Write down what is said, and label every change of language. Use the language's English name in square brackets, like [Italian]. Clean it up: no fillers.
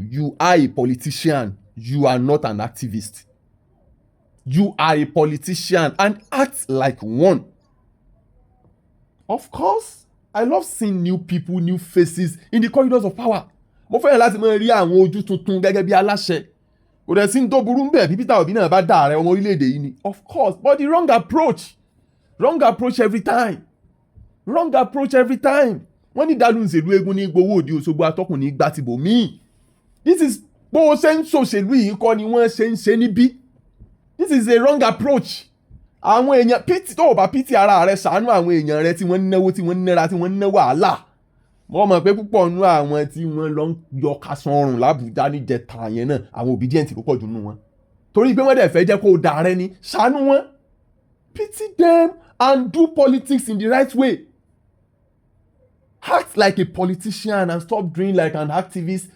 [English] You are a politician, you are not an activist. You are a politician and act like one. Of course, I love seeing new people, new faces in the corridors of power. [Yoruba] Mo fẹ́ràn láti máa rí àwọn ojú tuntun gẹ́gẹ́ bí aláṣẹ. Kò dẹ̀ sí ní tó burú ń bẹ̀ bí Peter Obi náà bá dá ààrẹ ọmọ orílẹ̀-èdè yìí ni. [English] Of course, but the wrong approach every time. Wrong approach every time. [Yoruba] Wọ́n ní ìdálù ìṣèlú eégún ní gbowó òdi Òṣogbo atọ́kùn ní gbà tìbò míì. [English] This is [Yoruba] bó ṣe ń ṣòṣèlú yìí kọ́ ni wọ́n ṣe ń ṣe níbí. [English] This is a wrong approach. [Yoruba] Àwọn èèyàn pity tó bá pity ara rẹ̀ ṣàánú àwọn èèyàn rẹ̀ tí wọ́n ń náwó tí wọ́n ń nára tí wọ́n ń ná wàhálà. Mo mọ̀ pé púpọ̀ nínú àwọn tí wọ́n lọ ń yọ kásán ọrùn l'Àbújá níjẹta yẹn náà àwọn Obidients ló pọ̀ jù nínú wọn. Torí pé wọ́n dẹ̀ fẹ́ jẹ́ kó o dà rẹ ni, ṣàánú wọn. [English] Pity them and do politics in the right way. Act like a politician and stop doing like an activist.